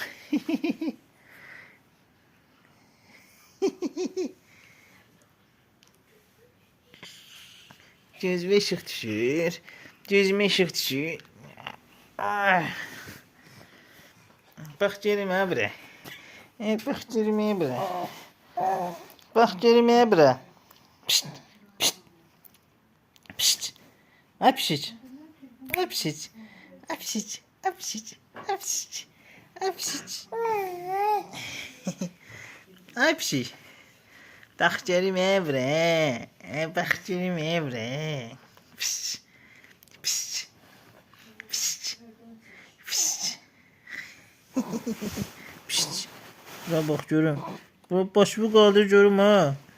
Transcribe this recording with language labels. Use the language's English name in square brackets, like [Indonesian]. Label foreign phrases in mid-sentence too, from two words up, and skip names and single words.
[Turkish] Gözüme ışık düşür. Gözüme ışık düşür. Ay. Bak görüm bura. Bak görüm bura. Bak görüm bura. Pişt. Pişt. Pişt. Ay pişt. Ay pişt. Ay pişt. Ay pişt. Ay pişt. Ay pişt. Ay pişt. Bak görüm bura. Bak görüm bura. Pişt. Pişt. Pişt. Pişt. Pişt. Buna bak görüm. Bu başımı kaldır görüm ha.